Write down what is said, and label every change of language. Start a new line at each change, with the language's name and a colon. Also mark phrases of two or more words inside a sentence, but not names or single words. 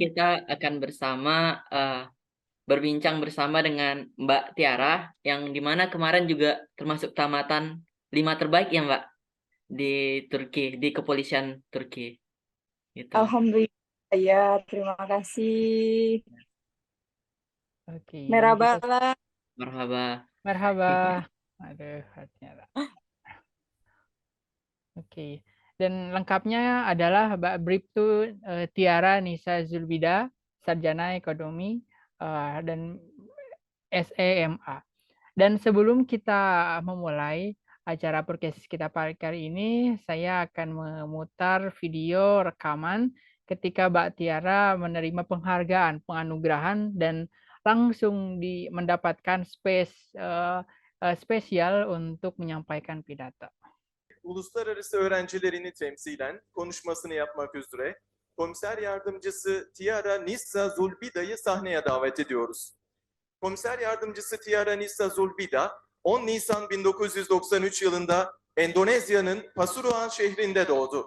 Indonesian: kita akan berbincang bersama dengan Mbak Tiara, yang dimana kemarin juga termasuk tamatan 5 terbaik ya Mbak di Turki, di kepolisian Turki. Gitu. Alhamdulillah ya, terima kasih. oke, kita Merhaba. Marhaba. merhaba. Aduh, ternyata. Oke. Dan lengkapnya adalah Mbak Bribtu Tiara Nisa Zulbida, Sarjana Ekonomi dan SEMA. Dan sebelum kita memulai acara podcast kita kali ini, saya akan memutar video rekaman ketika Mbak Tiara menerima penghargaan, penganugerahan, dan langsung mendapatkan spesial untuk menyampaikan pidato.
Turkish: Uluslararası öğrencilerini temsilen konuşmasını yapmak üzere Komiser Yardımcısı Tiara Nissa Zulbida'yı sahneye davet ediyoruz. Komiser Yardımcısı Tiara Nissa Zulbida 10 Nisan 1993 yılında Endonezya'nın Pasuruan şehrinde doğdu.